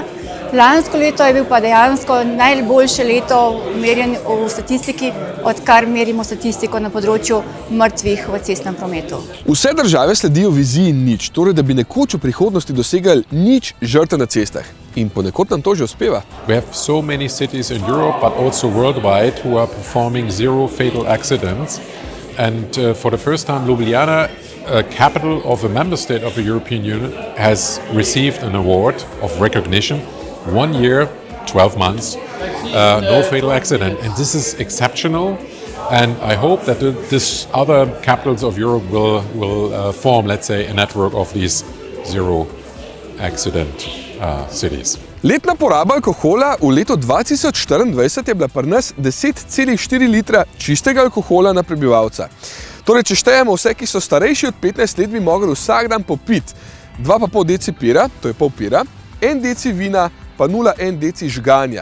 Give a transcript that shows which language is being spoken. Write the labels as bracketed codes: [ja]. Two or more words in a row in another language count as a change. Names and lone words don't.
[sl] Lansko leto je bil pa dejansko najboljše leto merjen v statistiki, odkar merimo statistiko na področju mrtvih v cestnem prometu. Vse države sledijo viziji nič, torej da bi nekoč v prihodnosti dosegali nič žrtev na cestah. In ponekod nam to že uspeva. [en] We have so many cities in Europe, but also worldwide, who are performing zero fatal accidents. And for the first time, Ljubljana, a capital of a member state of the European Union, has received an award of recognition. 1 year, 12 months, no fatal accident. And this is exceptional. And I hope that this other capitals of Europe will form, let's say, a network of these zero accident cities. [sl] Letna poraba alkohola v letu 2024 je bila pri nas 10,4 litra čistega alkohola na prebivalca. Torej, če štejemo vse, ki so starejši od 15 let, bi mogli vsak dan popiti 2,5 deci pira, to je pol pira, 1 deci vina, pa 0,1 deci žganja.